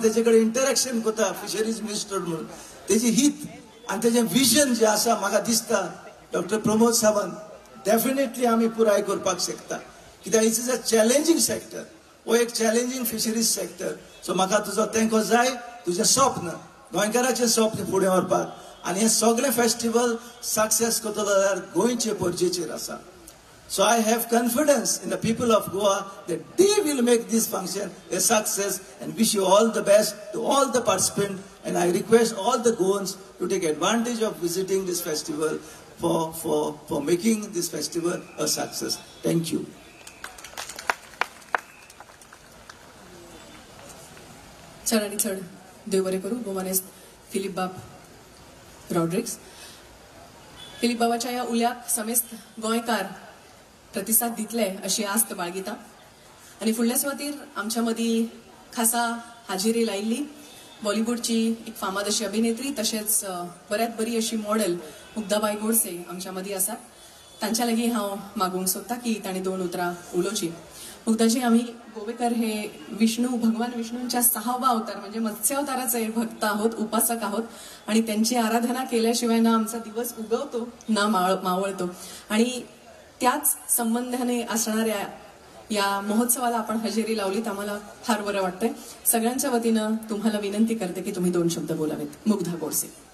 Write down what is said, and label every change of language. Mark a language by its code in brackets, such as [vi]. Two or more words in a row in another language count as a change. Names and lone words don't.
[kok] तेजे कडेन इंटरेक्शन करता [en] fisheries minister [kok] म्हणून तेजी हित आनी तेजें विजन जें आसा म्हाका दिसता डॉक्टर प्रमोद सावंत डेफिनेटली आमी पुराय करपाक शकता कित्याक [en] It is a challenging sector [kok] हो एक चॅलेंजींग फिशरीज सेक्टर सो म्हाका तुजो तेंको जाय तुजें स्वप्न गोंयकाराचें स्वप्न फुडें व्हरपाक आनी हे सगळे फेस्टिवल सक्सेस करतलो जाल्यार गोंयचे पर्जेचेर आसा [en] So I have confidence in the people of Goa that they will make this function a success and wish you all the best to all the participants and I request all the Goans to take advantage of visiting this festival for making this festival a success. Thank you. [kok] चड आनी चड देव बरें करूं गोवानेस्त फिलीप बाब रॉड्रिक्स फिलीप बाबाच्या ह्या उल्याक समेस्त गोंयकार प्रतिसाद दितले अशी आस्त बाळगिता आनी फुडल्या सुवातेर आमच्या मदीं खासा हाजिरी लायिल्ली बॉलिवूडची एक फामाद अशी अभिनेत्री तशेंच बऱ्यात बरी अशी मॉडेल मुग्धाबाई गोडसे आमच्या मदीं आसात तांच्या लागीं हांव मागूंक सोदता की तांणी 2 उतरां उलोवची [mr] मुग्धाजी आम्ही गोवेकर हे भगवान विष्णूंच्या 6वा अवतार म्हणजे मत्स्य अवताराचे भक्त आहोत उपासक आहोत आणि त्यांची आराधना केल्याशिवाय ना आमचा दिवस उगवतो ना मावळतो आणि त्याच संबंधाने असणाऱ्या या महोत्सवाला आपण हजेरी लावलीत आम्हाला फार बरं वाटतंय सगळ्यांच्या वतीनं तुम्हाला विनंती करते की तुम्ही 2 शब्द बोलावेत मुग्धा गोडसे